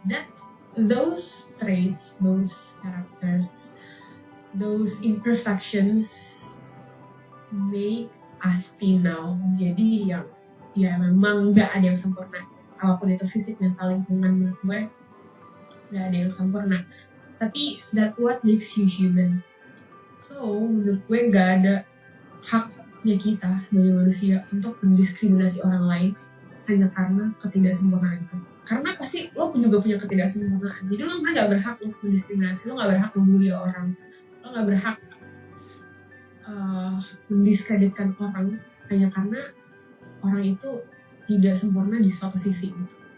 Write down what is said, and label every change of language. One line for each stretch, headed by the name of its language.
English: That those traits, those characters, those imperfections make Asti now.
Indonesian: Jadi yang ya memang nggak ada yang sempurna. Apapun itu fisik, mental, lingkungan, menurut gue nggak ada yang sempurna. Tapi
English: that what makes you human.
Indonesian: So menurut gue nggak ada haknya kita sebagai manusia untuk mendiskriminasi orang lain hanya karena ketidaksempurnaan. Karena pasti lo juga punya ketidaksempurnaan. Jadi lo nggak berhak untuk mendiskriminasi, lo nggak berhak membuli orang, lo nggak berhak mendiskreditkan orang hanya karena orang itu tidak sempurna di suatu sisi gitu.